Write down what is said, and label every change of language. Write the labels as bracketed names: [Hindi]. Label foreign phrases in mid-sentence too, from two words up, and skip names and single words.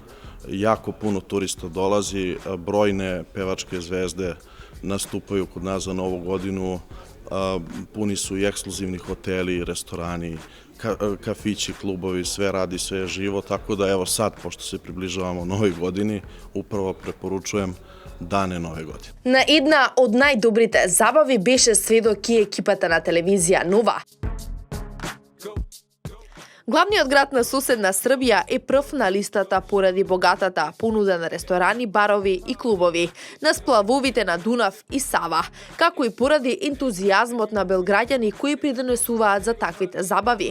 [Serbian] Jako puno turista dolazi, brojne pevačke zvezde nastupaju kod nas za Novu godinu, puni su i ekskluzivni hoteli, restorani, kafići, klubovi, sve radi, sve je živo, tako da evo sad, pošto se približavamo novoj godini, upravo preporučujem Dane nove godine. [Macedonian] На една од најдобрите забави беше сведок и екипата на телевизија Нова. Главниот град на соседна Србија е прв на листата поради богатата понуда на ресторани, барови и клубови, на сплавовите на Дунав и Сава, како и поради ентузијазмот на белграѓани кои придонесуваат за таквите забави.